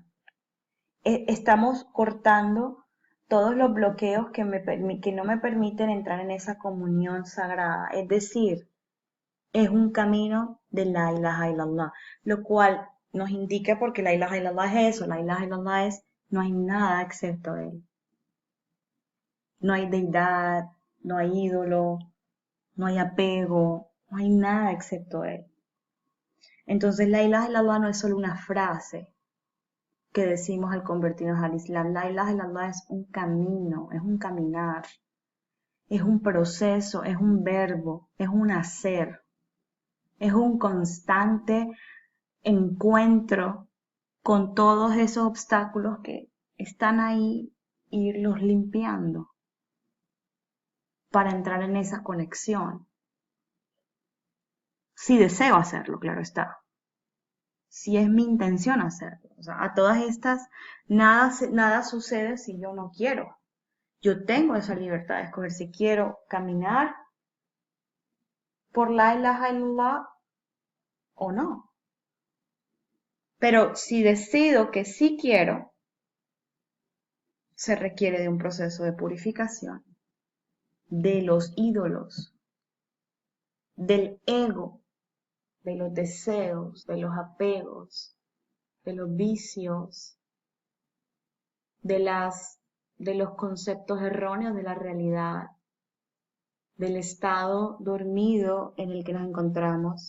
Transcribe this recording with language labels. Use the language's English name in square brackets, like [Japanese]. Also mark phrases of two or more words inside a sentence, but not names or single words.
[Spanish] Estamos cortando todos los bloqueos que no me permiten entrar en esa comunión sagrada. Es decir, es un camino de [Arabic] لا إله إلا الله, [Spanish] lo cual nos indica porque [Arabic] لا إله إلا الله [Spanish] es eso, [Arabic] لا إله إلا الله [Spanish] es no hay nada excepto él. No hay deidad, no hay ídolo, no hay apego, no hay nada excepto él. Entonces [Arabic] لا إله إلا الله [Spanish] no es solo una frase que decimos al convertirnos al Islam. [Arabic] لا إله إلا الله [Spanish] es un camino, es un caminar, es un proceso, es un verbo, es un hacer, es un constante encuentro con todos esos obstáculos que están ahí, irlos limpiando para entrar en esa conexión. Si deseo hacerlo, claro está. Si es mi intención hacerlo. O sea, a todas estas, nada sucede si yo no quiero. Yo tengo esa libertad de escoger si quiero caminar por [Arabic] لا إله إلا الله [Spanish] o no. Pero si decido que sí quiero, se requiere de un proceso de purificación de los ídolos, del ego, de los deseos, de los apegos, de los vicios, de los conceptos erróneos de la realidad, del estado dormido en el que nos encontramos.